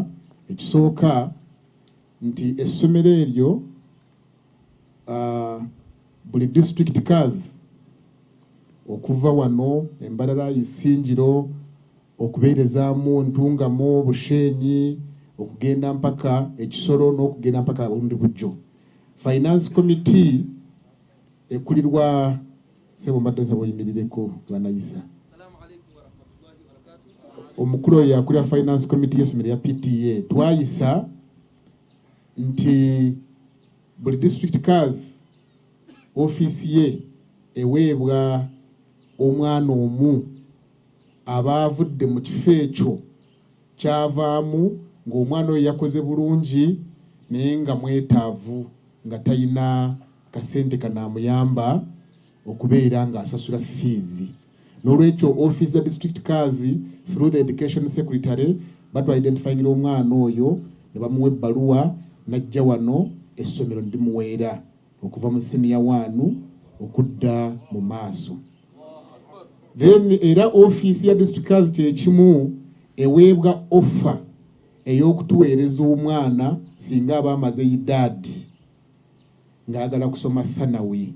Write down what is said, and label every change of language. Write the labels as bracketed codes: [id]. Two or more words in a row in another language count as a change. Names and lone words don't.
[lg] Ekisooka nti essomero eryo buli district kazi okuva wano Embalala, Isinjiro, okubeerezaamu Ntungamo, Bushenyi, okugenda mpaka Ekisoro n'okugenda mpaka Burundi Bujjo. [en] Finance committee [lg] ekulirwa sebo mbadde nsaba oyimirireko banayisa. [ar] السلام عليكم ورحمة الله وبركاته. [lg] Omukulu yakulira [en] finance committee [lg] y'essomero ya PTA twayisa nti buli district kazi office ye eweebwa omwana omu abavudde mu kifo ekyo kyavaamu ng'omwana oyo yakoze bulungi naye nga mwetaavu nga tayina kasente kanamuyamba okubeera nga asasula fees. N'olwekyo office za district kazi [en] through the education secretary [lg] batu identifying omwana oyo ne bamuwa ebbaluwa najja wano essomero ndimuweera okuva mu senior 1 okudda mu maaso. Then era office ya district kazi kyekimu eweebwa offer ey'okutuweereza omwana singa aba amaze idadi ng'agala kusoma thanawi.